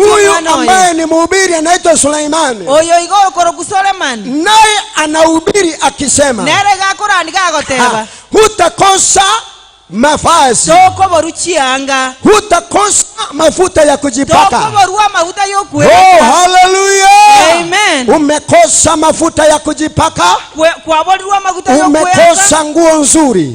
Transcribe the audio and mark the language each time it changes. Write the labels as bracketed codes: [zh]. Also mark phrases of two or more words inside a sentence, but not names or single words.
[sw] huyu mwana ambaye ni mhubiri anaitwa Suleimani, [guz] oyo igoro koro Suleiman [sw] naye anahubiri akisema [guz] nere gakorani gagoteba [sw] hutakosa mavazi, [guz] soko boruchianga [sw] hutakosa mafuta ya kujipaka. [guz] soko borua mafuta Oh, yokuweka. hallelujah. Amen. [sw] Umekosa mafuta ya kujipaka, [guz] kwabolirwa mafuta yokuweka, [sw] umekosa nguo nzuri,